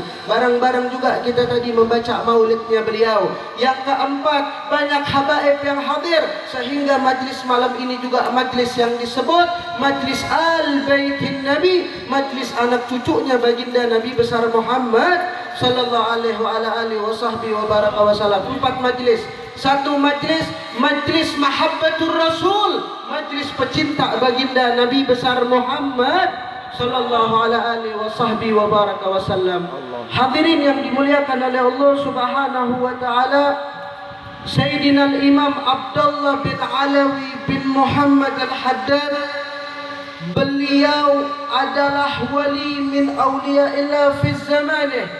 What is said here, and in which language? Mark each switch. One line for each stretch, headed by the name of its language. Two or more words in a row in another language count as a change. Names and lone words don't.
Indonesian: Bareng-bareng juga kita tadi membaca maulidnya beliau. Yang keempat, banyak habaib yang hadir, sehingga majlis malam ini juga majlis yang disebut majlis Al-Baitin Nabi, majlis anak cucunya baginda Nabi besar Muhammad
Arabic: sallallahu alaihi wasallam.
Indonesian: 4 majlis. Satu majlis, majlis Mahabbatur Rasul, majlis pecinta baginda Nabi besar Muhammad
Arabic: sallallahu alaihi wasallam.
Indonesian: Hadirin yang dimuliakan oleh Allah
Arabic: Subhanahu wa taala,
Indonesian: Sayyidina Al-Imam Abdullah bin Alawi bin Muhammad Al-Haddad, beliau adalah
Arabic: wali min awliyaillah fi zamanih.